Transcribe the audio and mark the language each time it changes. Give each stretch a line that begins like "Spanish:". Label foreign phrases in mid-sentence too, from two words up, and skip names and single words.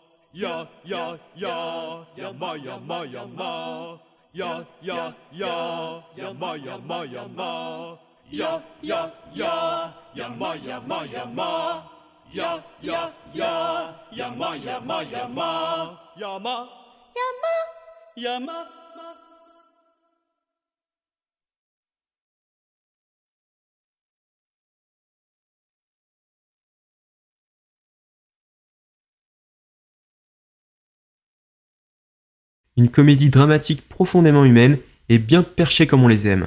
French: Ya, ya, ya, yama, yama, yama. Ya, ya, ya, yama, yama, yama. Ya, ya, ya, yama, yama, yama. Ya, ya, ya, yama, yama, yama. Yama, yama. Une comédie dramatique profondément humaine et bien perchée comme on les aime.